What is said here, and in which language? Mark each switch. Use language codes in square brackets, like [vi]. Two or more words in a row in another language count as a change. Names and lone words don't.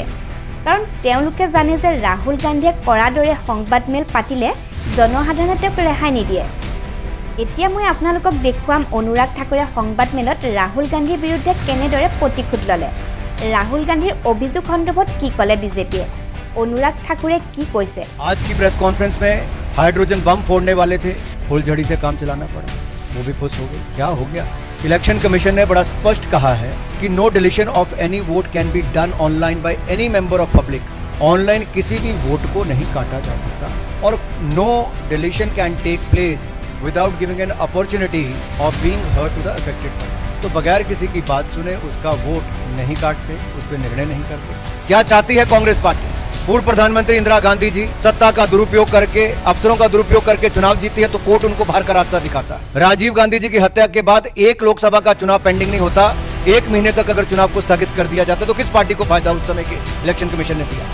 [as] কাৰণ তেওঁলোকে জানে যে ৰাহুল গান্ধীয়ে কৰাৰ দৰে সংবাদমেল পাতিলে জনসাধাৰণে তেওঁক ৰেহাই নিদিয়ে। এতিয়া মই আপোনালোকক দেখুৱাম অনুৰাগ ঠাকুৰে সংবাদমেলত ৰাহুল গান্ধীৰ বিৰুদ্ধে কেনেদৰে প্ৰতিশোধ ল'লে। ৰাহুল গান্ধীৰ অভিযোগ সন্দৰ্ভত কি ক'লে বিজেপিয়ে, অনুৰাগ ঠাকুৰে কি কৈছে। [hi] आज की प्रेस कॉन्फ्रेंस में हाइड्रोजन बम फोड़ने वाले थे, फुलझड़ी से काम चलाना पड़ा, वो भी खुश हो गए। क्या हो गया? [en] इलेक्शन कमीशन [hi] ने बड़ा स्पष्ट कहा है कि [en] no deletion of any vote can be done online by any member of public. [hi] ऑनलाइन किसी भी वोट को नहीं काटा जा सकता और [en] no deletion can take place without giving an opportunity of being heard to the affected person. [hi] तो बगैर किसी की बात सुने उसका वोट नहीं काटते, उस पर निर्णय नहीं करते। क्या चाहती है कांग्रेस पार्टी? पूर्व प्रधानमंत्री इंदिरा गांधी जी सत्ता का दुरुपयोग करके, अफसरों का दुरुपयोग करके चुनाव जीती है तो कोर्ट उनको बाहर का रास्ता दिखाता है। राजीव गांधी जी की हत्या के बाद एक लोकसभा का चुनाव पेंडिंग नहीं होता, 1 महीने तक अगर चुनाव को स्थगित कर दिया जाता तो किस पार्टी को फायदा उस समय के इलेक्शन कमीशन ने दिया?